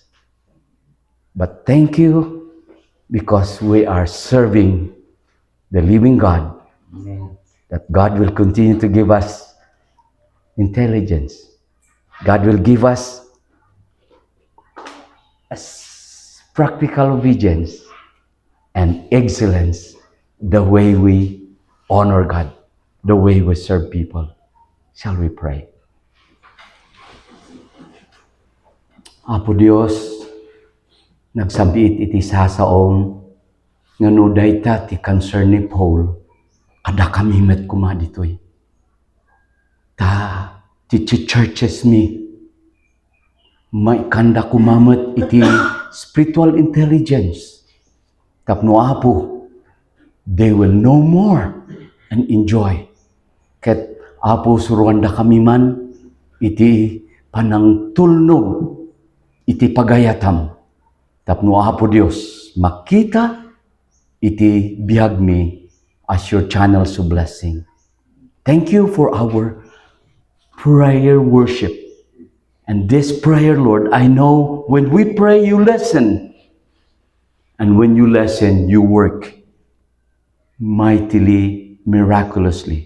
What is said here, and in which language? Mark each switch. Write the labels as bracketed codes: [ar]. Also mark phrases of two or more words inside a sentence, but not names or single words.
[en] But thank you, because we are serving the living God, that God will continue to give us intelligence. God will give us practical obedience and excellence, the way we honor God, the way we serve people. Shall we pray? [ilo] Apo Dios, nagsabiit iti sasaong nga no dayta ti concern ni Paul, ada kami met kuma ditoy. Ta ti churches mi may kanda kumamet iti [en] spiritual intelligence. [ilo] Tapno Apo, [en] they will know more and enjoy. [ilo] Ket Apo suruan da kami man iti panang tulnog iti pagayatam. Tapno Apo Dios, makita iti biyag mi [en] as your channels of blessing. Thank you for our prayer worship. And this prayer, Lord, I know when we pray, you listen. And when you listen, you work mightily, miraculously.